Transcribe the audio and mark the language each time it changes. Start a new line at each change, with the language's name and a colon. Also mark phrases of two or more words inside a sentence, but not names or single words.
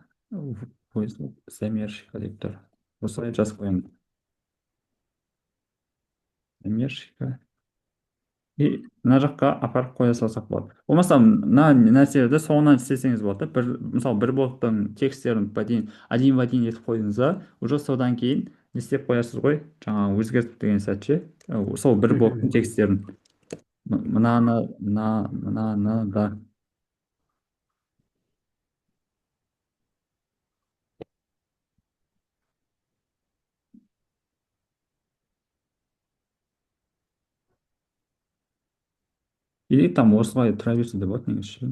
Kazakh: Замерщика деп тұр. Осылай жазып қоямын. Замерщика. И мына жаққа апарып қоя салсақ болады. Болмаса мына нәрселерді соңынан істесеңіз болады. Мысалы бір блоктың тексттерін
Russian: один в один
Kazakh: етіп қойдыңыз да, уже содан кейін не істеп қоясыз ғой, жаңағы өзгертіп деген сәтше, сол бір блоктың тексттерін мынаны да.
Russian: Или там
Kazakh: осылай тұра берсе де болады негізі.